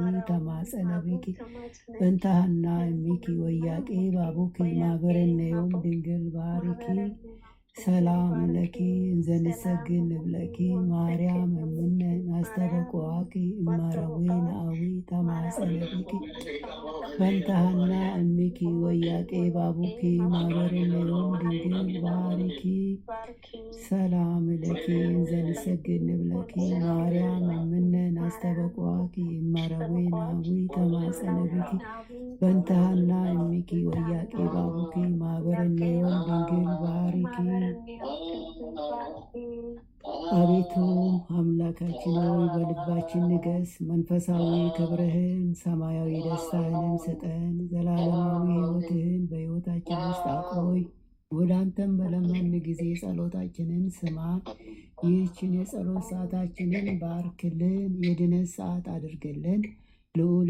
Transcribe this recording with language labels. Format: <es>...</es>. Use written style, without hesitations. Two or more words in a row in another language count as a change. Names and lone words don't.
<gez>ተማጸነ ቢኪ በእንተ ሐና እሚኪ ወያቄ ባቡኪ ማኅበረነዮም ድንግል ባርኪ ሰላም ለኪ እንዘ ንሰግድ ንብለኪ ማርያም እምነ ናስተበቅዋኪ እማረዌ ናዊ ተማጸነ ቢኪ በእንተ ሐና እሚኪ ወያቄ ባቡኪ ማኅበረነዮም ድንግል ባርኪ ሰላም ለኪ እንዘ ንሰግድ ንብለኪ ማርያም እምነ ናስተበቅዋኪ እማረዌ ናዊ ተማጸነ ቢኪ በእንተ ሐና እሚኪ ወያቄ ባቡኪ ማኅበረነዮም ድንግል ባርኪ።</gez> <am>አቤቱ አምላካችን ሆይ በልባችን ንገስ፣ መንፈሳዊ ክብርህን ሰማያዊ ደስታህንም ስጠን፣ ዘላለማዊ ሕይወትህን በሕይወታችን ውስጥ አቆይ። ወደ አንተም በለመን ጊዜ ጸሎታችንን ስማን። ይህችን የጸሎት ሰዓታችንን ባርክልን፣ የድነት ሰዓት አድርግልን። ልዑል</am>